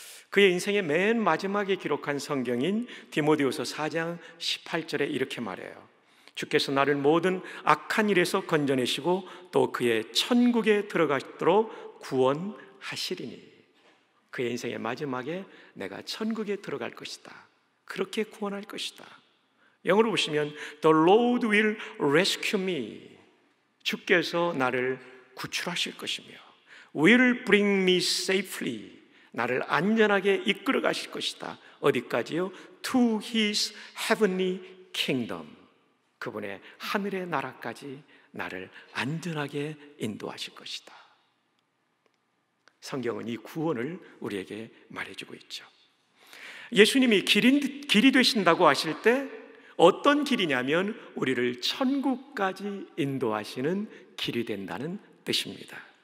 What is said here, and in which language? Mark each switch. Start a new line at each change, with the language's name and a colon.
Korean: 그의 인생의 맨 마지막에 기록한 성경인 디모데후서 4장 18절에 이렇게 말해요. 주께서 나를 모든 악한 일에서 건져내시고 또 그의 천국에 들어가도록 구원하시리니. 그의 인생의 마지막에 내가 천국에 들어갈 것이다. 그렇게 구원할 것이다. 영어로 보시면
English: The Lord will rescue me.
Korean: 주께서 나를 구출하실 것이며
English: will bring me safely.
Korean: 나를 안전하게 이끌어 가실 것이다. 어디까지요?
English: To his heavenly kingdom.
Korean: 그분의 하늘의 나라까지 나를 안전하게 인도하실 것이다. 성경은 이 구원을 우리에게 말해주고 있죠. 예수님이 길이 되신다고 하실 때 어떤 길이냐면 우리를 천국까지 인도하시는 길이 된다는 뜻입니다.